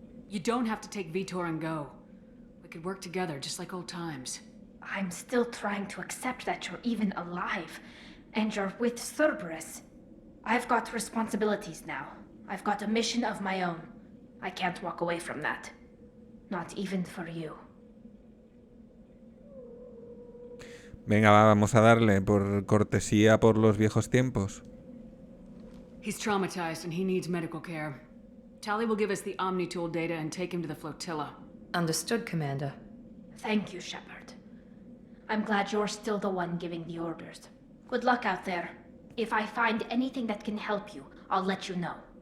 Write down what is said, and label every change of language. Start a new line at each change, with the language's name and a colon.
English: You don't have to take Vitor and go. We could work together, just like old times. I'm still trying to accept that you're even alive, and you're with Cerberus. I've got responsibilities now. I've got a mission of my own. I can't walk away from that. Not even for you.
Spanish: Venga, vamos a darle por cortesía por los viejos tiempos.
English: He's traumatized and he needs medical care. Tally will give us the Omnitool data and take him to the flotilla. Understood, Commander. Thank you, Shepard. I'm glad you're still the one giving the orders. Good luck out there. If I find anything that can help you, I'll let you know.